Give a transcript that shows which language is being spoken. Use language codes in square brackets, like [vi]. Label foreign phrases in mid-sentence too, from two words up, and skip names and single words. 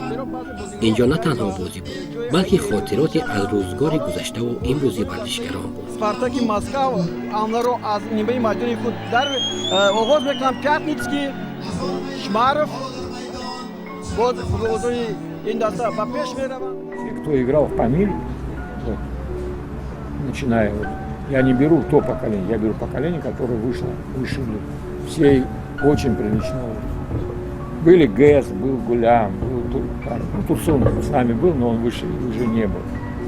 [tg] инҷо на танҳо бозӣ буд, балки хотироте аз рӯзгори гузаштаву имрӯзи варзишгарон буд. Спартаки Москва онро аз нимаи майдони худ оғоз мекунам. Пятницкий, Шмаров, бозии ин даста ба пеш мераванд. [ru] Кто играл в Памире, начиная я не беру то поколение, я беру поколение, которое вышли. Все очень прилично. Были ГЭС, был Гулям, был Турсунов с нами был, но он выше уже не был.